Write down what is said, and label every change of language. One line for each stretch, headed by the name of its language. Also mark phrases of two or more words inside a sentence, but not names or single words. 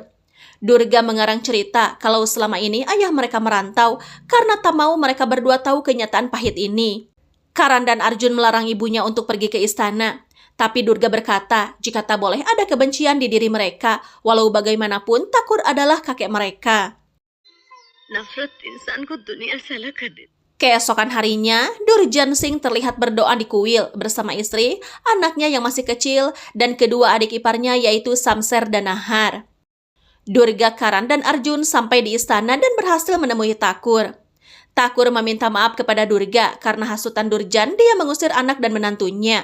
Indonesian: Durga mengarang cerita kalau selama ini ayah mereka merantau karena tak mau mereka berdua tahu kenyataan pahit ini. Karan dan Arjun melarang ibunya untuk pergi ke istana. Tapi Durga berkata, jika tak boleh ada kebencian di diri mereka, walau bagaimanapun Thakur adalah kakek mereka.
Hindi: नफरत इंसान को दुनिया से अलग कर देती।
Indonesian: Keesokan harinya, Durjan Singh terlihat berdoa di kuil bersama istri, anaknya yang masih kecil, dan kedua adik iparnya yaitu Samser dan Nahar. Durga, Karan, dan Arjun sampai di istana dan berhasil menemui Thakur. Thakur meminta maaf kepada Durga karena hasutan Durjan dia mengusir anak dan menantunya.